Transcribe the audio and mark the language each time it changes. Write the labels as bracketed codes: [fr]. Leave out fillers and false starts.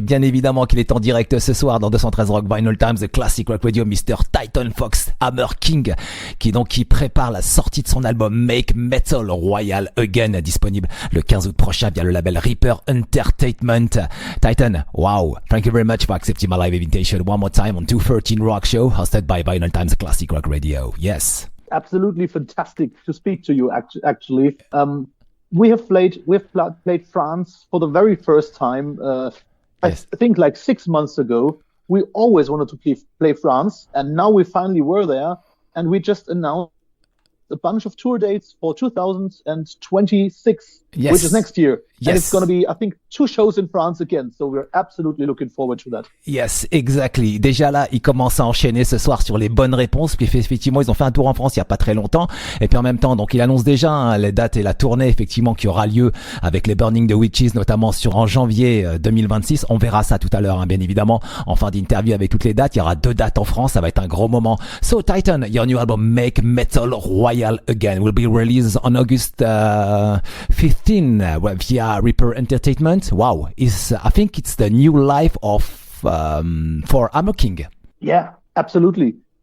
[fr] Bien évidemment qu'il est en direct ce soir dans 213 Rock Vinyl Times, The Classic Rock Radio, Mr. Titan Fox, Hammer King, qui prépare la sortie de son album Make Metal Royal Again, disponible le 15 août prochain via le label Reaper Entertainment. [en] Titan, wow, thank you very much for accepting my live invitation one more time on 213 Rock Show, hosted by Vinyl Times, The Classic Rock Radio. Yes. Absolutely fantastic to speak to you. Actually, we've played France for the very first time. Yes. I think like 6 months ago. We always wanted to play France, and now we finally were there. And we just announced a bunch of tour dates for 2026, yes. which is next year. Yes. And it's going to be, I think, 2 shows in France again. So we're absolutely looking forward to that. Yes, exactly. [fr] Déjà là, ils commencent à enchaîner ce soir sur les bonnes réponses. Puis effectivement, ils ont fait un tour en France il y a pas très longtemps. Et puis en même temps, donc il annonce déjà les dates et la tournée effectivement qui aura lieu avec les Burning the Witches, notamment en janvier 2026. On verra ça tout à l'heure, bien évidemment, en fin d'interview avec toutes les dates. Il y aura 2 dates en France. Ça va être un gros moment. [en] So Titan, your new album Make Metal Royal Again will be released on August 15 via Reaper Entertainment. Wow, I think it's the new life of for Hammer King. Yeah, absolutely.